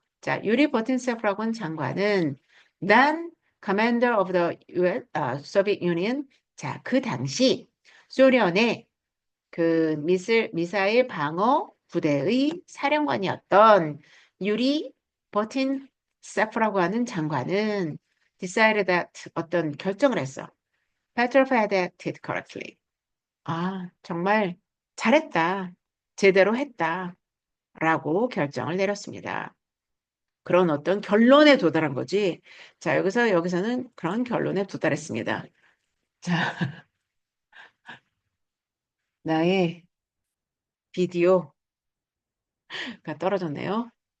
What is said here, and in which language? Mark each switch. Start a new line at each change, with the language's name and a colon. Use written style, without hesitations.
Korean: 자, 유리 보틴세프라고 하는 장관은
English: then commander of the US, Soviet Union.
Korean: 자, 그 당시 소련의 그 미사일 방어 부대의 사령관이었던 유리 버틴세프라고 하는 장관은
English: decided that
Korean: 어떤 결정을 했어.
English: Petrov had acted correctly.
Korean: 아, 정말 잘했다. 제대로 했다. 라고 결정을 내렸습니다. 그런 어떤 결론에 도달한 거지. 자, 여기서는 그런 결론에 도달했습니다. 자, 나의 비디오가 떨어졌네요.